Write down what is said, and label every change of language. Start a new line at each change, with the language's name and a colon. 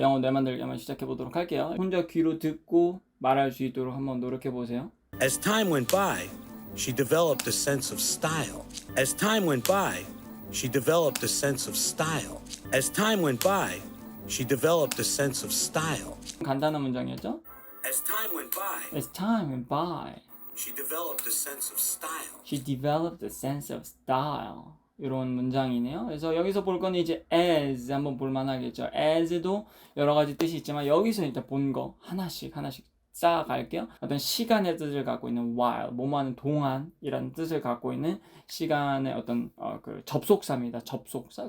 Korean: 영어 뇌만들기 한번 시작해 보도록 할게요. 혼자 귀로 듣고 말할 수 있도록 한번 노력해 보세요.
English: As time went by, she developed a sense of style. As time went by, she developed a sense of style. As time went by, she developed a sense of style.
Korean: 간단한 문장이었죠?
English: As time went by, As time went by, she developed a sense of style. she developed a sense of style.
Korean: 이런 문장이네요. 그래서 여기서 볼 거는 이제 as 한번 볼 만하겠죠. as도 여러 가지 뜻이 있지만 여기서 일단 본 거 하나씩 쌓아갈게요. 어떤 시간의 뜻을 갖고 있는 while, 뭐뭐하는 동안이라는 뜻을 갖고 있는 시간의 어떤 그 접속사입니다. 접속사.